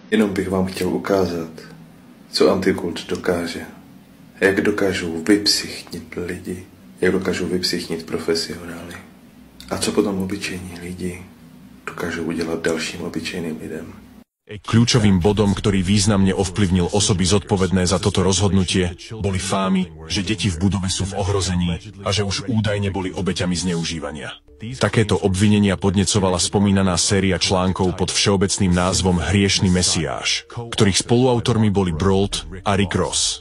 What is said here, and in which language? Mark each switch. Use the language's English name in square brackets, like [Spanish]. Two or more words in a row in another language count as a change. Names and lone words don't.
[Czech] Jenom bych vám chtěl ukázat, co antikult dokáže. Jak dokážou vypsychnit lidi, jak dokážou vypsychnit profesionály. A co potom obyčejní lidi dokážu udělat dalším obyčejným lidem. [Slovak] Kľúčovým bodom, ktorý významne ovplyvnil osoby zodpovedné za toto rozhodnutie, boli fámy, že deti v budove sú v ohrození a že už údajne boli obeťami zneužívania. Takéto obvinenia podnecovala spomínaná séria článkov pod všeobecným názvom Hriešny mesiáš, ktorých spoluautormi boli Brault a Rick Ross.